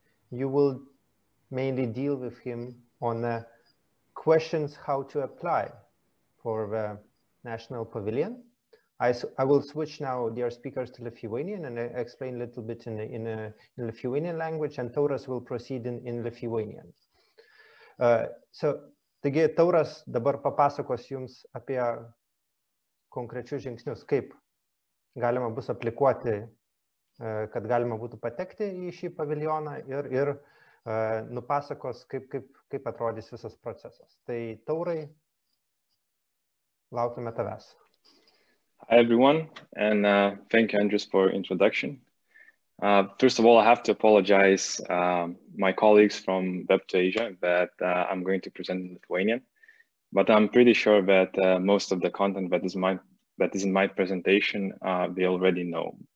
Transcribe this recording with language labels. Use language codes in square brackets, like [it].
[en] You will mainly deal with him on questions how to apply for the National Pavilion. I will switch now, dear speakers, to Lithuanian and explain a little bit in Lithuanian language, and Tauras will proceed in Lithuanian. [lt] Taigi Tauras dabar papasakos jums apie konkrečius žingsnius, kaip galima bus aplikuoti, kad galima būtų patekti į šį paviljoną ir nupasakos, kaip atrodys visas procesas. Tai Taurai, laukiame tavęs. [en] Hi everyone, and thank you, Andres, for introduction. First of all, I have to apologize my colleagues from Web2 Asia that I'm going to present in Lithuanian, but I'm pretty sure that most of the content that is in my presentation they already know.